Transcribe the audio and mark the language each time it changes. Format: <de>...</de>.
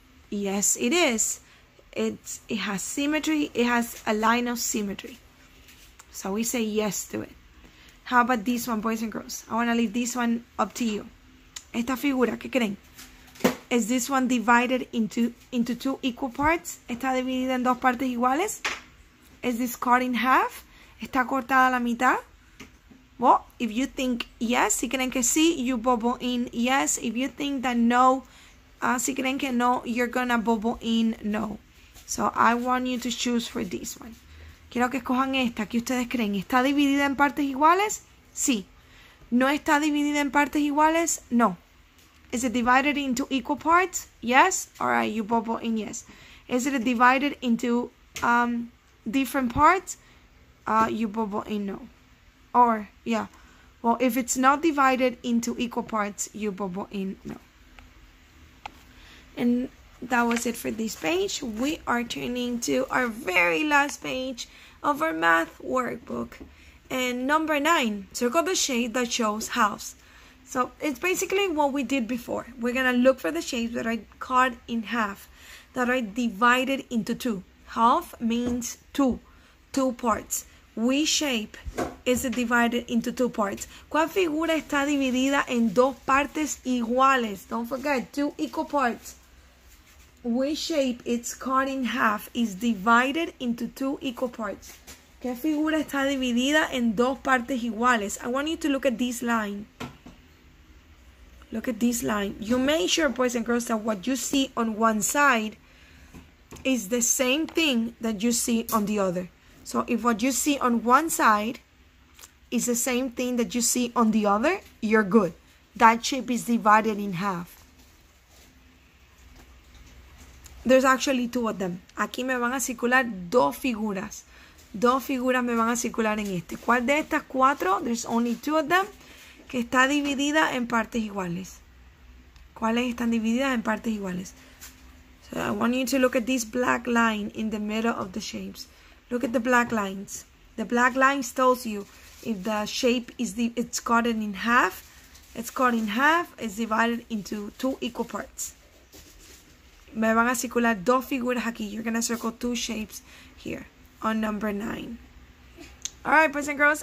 <en>Yes, it is. It has symmetry. It has a line of symmetry. So we say yes to it. How about this one, boys and girls? I want to leave this one up to you.</en> <es>Esta figura, ¿qué creen?</es> <en>Is this one divided into 2 equal parts?</en> <es>¿Está dividida en dos partes iguales?</es> <en>Is this cut in half?</en> <es>¿Está cortada a la mitad?</es> <en>Well, if you think yes,</en> <es>si creen que sí,</es> <en>you bubble in yes. If you think that no,</en> <es>si creen que no,</es> <en>you're gonna bubble in no. So I want you to choose for this one.</en> <es>Quiero que escojan esta que ustedes creen. ¿Está dividida en partes iguales? Sí. ¿No está dividida en partes iguales? No.</es> <en>Is it divided into equal parts? Yes. All right, you bubble in yes. Is it divided into different parts? You bubble in no. Or, yeah. Well, if it's not divided into equal parts, you bubble in no. And that was it for this page. We are turning to our very last page of our math workbook. And number 9, circle the shape that shows halves. So it's basically what we did before. We're going to look for the shapes that are cut in half, that are divided into 2. Half means 2 parts. Which shape is divided into 2 parts?</en> <es>¿Cuál figura está dividida en dos partes iguales?</es> <en>Don't forget, 2 equal parts. Which shape it's cut in half is divided into 2 equal parts?</en> <es>¿Qué figura está dividida en dos partes iguales?</es> <en>I want you to look at this line. Look at this line. You make sure, boys and girls, that what you see on one side is the same thing that you see on the other. So if what you see on one side is the same thing that you see on the other, you're good. That shape is divided in half. There's actually 2 of them.</en> <es>Aquí me van a circular 2 figuras. dos figuras me van a circular en este. ¿Cuál de estas cuatro?</es> <en>There's only two of them.</en> <es>Que está dividida en partes iguales. ¿Cuáles están divididas en partes iguales?</es> <en>So I want you to look at this black line in the middle of the shapes. Look at the black lines. The black lines tells you if the shape is it's cut in half. It's cut in half. It's divided into two equal parts.</en> <es>Me van a circular dos figuras aquí.</es> <en>You're going to circle two shapes here on number 9. Alright, boys and girls.</en>